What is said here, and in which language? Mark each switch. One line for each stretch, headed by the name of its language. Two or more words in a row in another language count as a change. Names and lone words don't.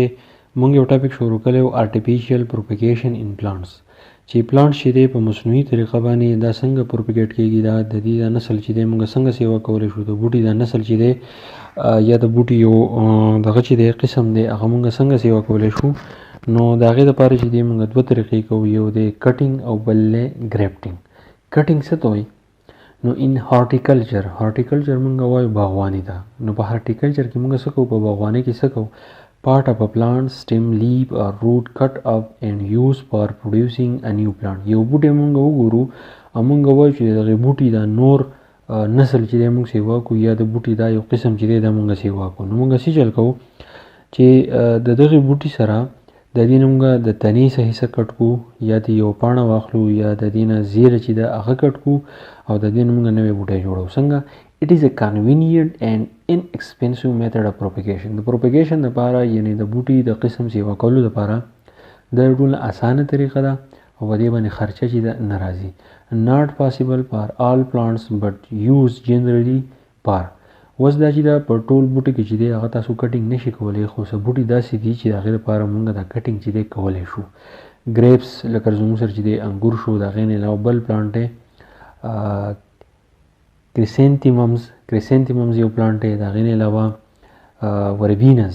Pashto: مونږ یو ټاپک شروع کړی و
English: artificial propagation in plants,
Pashto: چې پلانټ چې دی په مصنوعي طریقه باندې دا څنګه پروپیګیټ کیږي، دا د دې د نسل چې دی مونږ څنګه سیوا کولی شو، د بوټي د نسل چې دی یا د بوټي یو دغه چې دی قسم دی هغه مونږ څنګه سیوا کولی شو. نو د هغې دپاره چې دی مونږ دوه طریقې کوو، یو دی کټینګ او بل دی ګریفټینګ. کټینګ څه ته وایي؟ نو
English: in horticulture
Pashto: مونږ وایو باغواني ده. نو په هارټیکلچر کې مونږ څه کوو؟ په باغواني کې څه کوو؟
English: part of a plant stem, leaf or root cut up and used for producing a new plant.
Pashto: یو بوټی مونږ وګورو او مونږ وایو چې دغه بوټي دا نور نسل چې دی مونږ سیوا کوو، یا د بوټي دا یو قسم چې دی دا مونږ سیوا کوو. نو مونږ څه چل کوو چې د دغه بوټي سره د دې نه مونږ د تنې څه حصه کټ کړو، یا د یو پاڼه واخلو، یا د دې نه زیره چې ده هغه کټ کړو او د دې نه مونږ نوی بوټی جوړو. څنګه؟
English: it is a convenient and inexpensive method of propagation.
Pashto: د propagation دپاره یعنی د بوټي د قسم سیوا کولو دپاره دا ډېره اسانه طریقه ده او په دې باندې خرچه چې ده نه راځي.
English: not possible for all plants but used generally for.
Pashto: اوس دا چې دا په ټول بوټي کې چې دی هغه تاسو کټینګ نشي کولی، خو څه بوټي داسې دي چې د هغې دپاره مونږ دا کټینګ چې دی کولی شو. ګریپس لکه زموږ سره چې دی انګور شو، د هغې نه علاوه بل پلانټ دی کریسینتیممز یو پلانټ دی، د هغې نه علاوه وربینز.